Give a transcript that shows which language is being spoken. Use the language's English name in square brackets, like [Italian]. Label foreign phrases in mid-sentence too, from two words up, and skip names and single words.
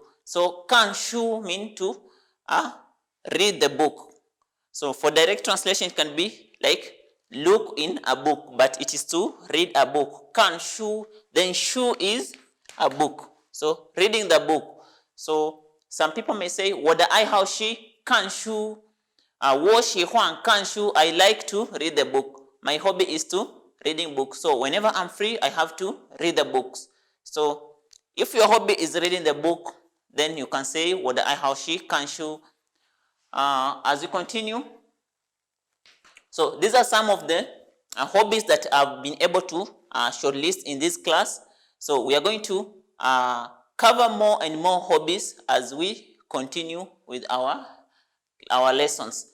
[English] So [Chinese] 看书 [English] means to read the book. So for direct translation, it can be like look in a book, but it is to read a book. [Chinese] 看书, [English] then shu is a book. So reading the book. So some people may say, [Chinese] 我的爱好是看书，我喜欢看书. [English] I like to read the book. My hobby is to reading books. So whenever I'm free, I have to read the books. So if your hobby is reading the book, then you can say [Chinese] 我的爱好是看书. [English] As we continue, so these are some of the hobbies that I've been able to shortlist in this class. So we are going to cover more and more hobbies as we continue with our lessons.